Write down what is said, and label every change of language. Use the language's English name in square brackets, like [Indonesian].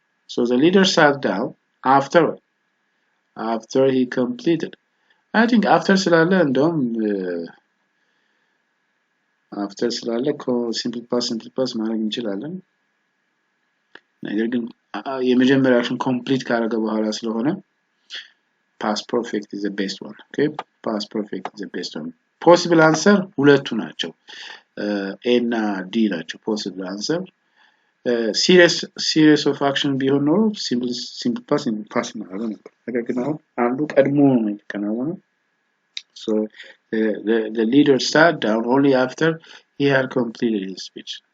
[English] So the leader sat down after he completed. [Amharic] I think after ስላለ እንደውም after ስላለ simple past ማድረግ እንችላለን ነገር ግን የመጀመሪያ አክሽን ኮምፕሊት ካደረገ በኋላ ስለሆነ [English] past perfect is the best one. Okay, past perfect is the best one. Possible answer [Amharic] ሁለቱ ናቸው A እና D ናቸው [English] possible answer. Series of action ቢሆን ኖሮ simple past [Amharic] ማለት ነው ነገር ግን አሁን አንዱ ቀድሞ ነው የተከናወነው [English] so the leader sat down only after he had completed his speech.